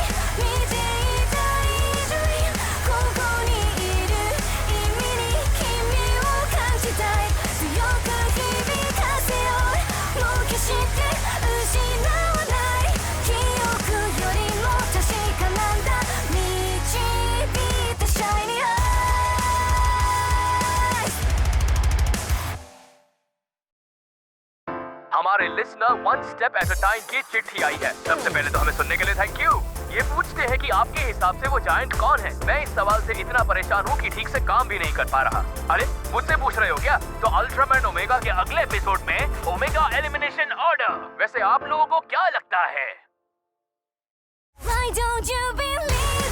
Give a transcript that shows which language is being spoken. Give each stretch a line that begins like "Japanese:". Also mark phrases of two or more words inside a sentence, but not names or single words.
Japanese: 見ていた以上にここにいる意味に君を感じたい。強く響かせよう。もう決して失わない記憶よりも確かなんだ。導いた
English: Shiny Eyes。
Hindi: हमारे लिसनर वन स्टेप एट अ टाइम की चिट्ठी आई है। सबसे पहले तो हमें सुनने के लिए
English: thank you.
Hindi: ये पूछते हैं कि आपके हिसाब से वो जायंट कौन है। मैं इस सवाल से इतना परेशान हूँ कि ठीक से काम भी नहीं कर पा रहा। अरे मुझसे पूछ रहे हो क्या? तो अल्ट्रामैन ओमेगा के अगले एपिसोड में ओमेगा एलिमिनेशन ऑर्डर। वैसे आप लोगों को क्या लगता है?
English: Why don't you believe